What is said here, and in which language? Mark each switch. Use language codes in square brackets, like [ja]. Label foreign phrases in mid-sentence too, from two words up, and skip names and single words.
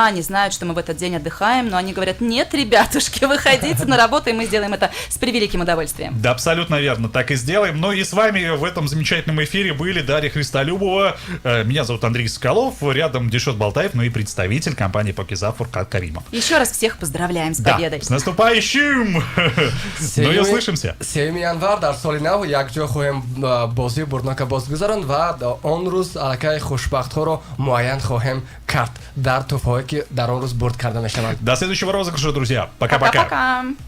[ru] Они знают, что мы в этот день отдыхаем, но они говорят: нет, ребятушки, выходите на работу, и мы сделаем это с превеликим удовольствием. Да, абсолютно верно, так и сделаем. Ну и с вами в этом замечательном эфире были Дарья Христолюбова, меня зовут Андрей Соколов, рядом Дишот Балтаев, ну и представитель компании Покиза Фуркат Каримов. Еще раз всех поздравляем с Да, победой. с наступающим! Ну и услышимся. [tg] сеюми январ дар соли нав якҷо хоҳем бозии бурднока боз гузаранд ва он рӯз аллакай хушбахтҳоро муайян хоҳем кард дар тӯҳфаҳое ки дар он рӯз бурд карда мешаванд. [ru] До следующего розыгрыша, друзья. Пока-пока. Пока-пока.